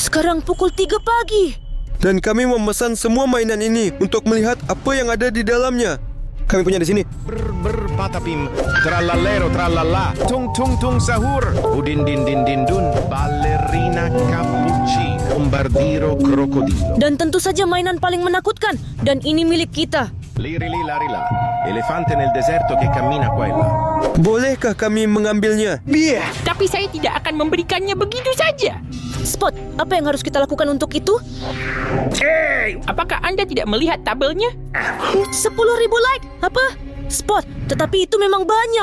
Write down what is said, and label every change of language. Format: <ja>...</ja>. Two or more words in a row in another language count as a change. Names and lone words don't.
<id>Sekarang pukul 3 pagi. Dan kami memesan semua mainan ini untuk melihat apa yang ada di dalamnya. Kami punya di sini. Ber patapim, trallallero trallalla, tung tung tung sahur, udin din din din dun, ballerina cappuccino, bombardiro krokodilo. Dan tentu saja mainan paling menakutkan. Dan ini milik kita.</id> <it>Liri li lari la, elefante nel deserto che cammina qua e là.</it> <id>Bolehkah kami mengambilnya? Tapi saya tidak akan memberikannya begitu saja. Spot, apa yang harus kita lakukan untuk itu? Apakah Anda tidak melihat tabelnya? 10.000 like. Apa? Spot, tetapi itu memang banyak.</id>